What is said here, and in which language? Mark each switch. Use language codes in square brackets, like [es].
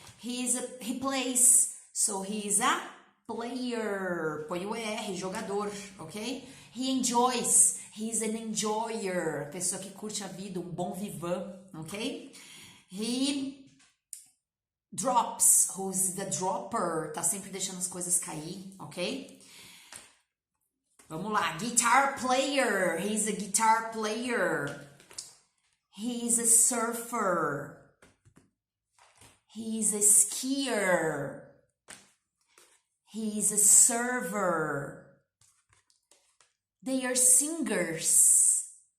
[en] He plays, so he's a player. [pt] Põe o R, jogador, [en] ok? He enjoys, he's an enjoyer. [pt] Pessoa que curte a vida, um bom vivant, ok? [en] He drops, who's the dropper. [pt] Tá sempre deixando as coisas cair, ok? Vamos lá, [en] guitar player, he's a guitar player. He's a surfer. He's a skier. He's a server. They are singers.